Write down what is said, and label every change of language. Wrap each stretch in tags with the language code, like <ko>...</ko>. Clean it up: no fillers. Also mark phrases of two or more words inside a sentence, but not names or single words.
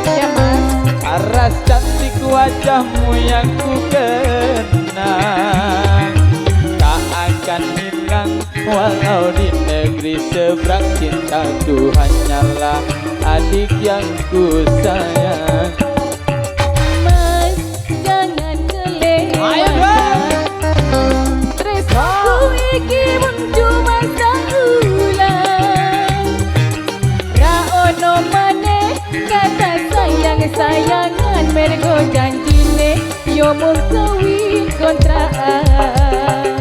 <id>Ya mas, paras cantik wajahmu yang ku kenang, tak akan hilang walau di negeri seberang. Cintaku hanyalah adik yang ku sayang.</id> <jv>mas</jv> <id>jangan kelewatan</id> <jv>tresnoku iki mung cuma saulan. Ra ono maneh kata sayang-sayangan, mergo janjine yo mung kawin kontrakan.</jv>